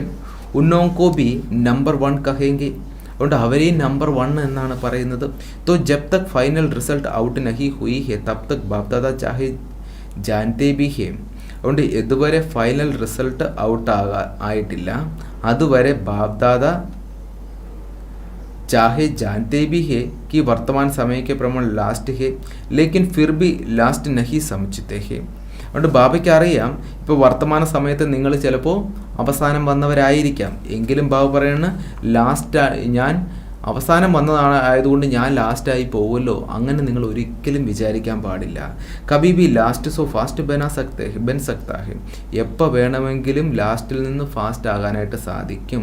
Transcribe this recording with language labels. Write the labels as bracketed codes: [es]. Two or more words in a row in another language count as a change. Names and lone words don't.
[hi] उनको भी नंबर 1 कहेंगे. [ml] അതുകൊണ്ട് അവരെയും നമ്പർ 1 എന്നാണ് പറയുന്നത്. [hi] तो जब तक फाइनल रिज़ल्ट आउट नहीं हुई है तब तक बापदादा चाहे जानते भी है. [ml] അതുകൊണ്ട് ഇതുവരെ ഫൈനൽ റിസൾട്ട് ഔട്ട് ആയിട്ടില്ല, അതുവരെ ബാപ്ദാദ [hi] चाहे जानते भी है कि वर्तमान समय के प्रमाण लास्ट है, लेकिन फिर भी लास्ट नहीं समझते हैं. [ml] അതുകൊണ്ട് ബാബയ്ക്ക് അറിയാം, ഇപ്പോൾ വർത്തമാന സമയത്ത് നിങ്ങൾ ചിലപ്പോൾ അവസാനം വന്നവരായിരിക്കാം, എങ്കിലും ബാബ പറയുന്നത് ലാസ്റ്റ് ഞാൻ അവസാനം വന്നതാണ് ആയതുകൊണ്ട് ഞാൻ ലാസ്റ്റായി പോകുമല്ലോ, അങ്ങനെ നിങ്ങൾ ഒരിക്കലും വിചാരിക്കാൻ പാടില്ല. [hi] कभी भी लास्ट सो फास्ट बन सकता है, [ml] എപ്പോൾ വേണമെങ്കിലും ലാസ്റ്റിൽ നിന്ന് ഫാസ്റ്റ് ആകാനായിട്ട് സാധിക്കും.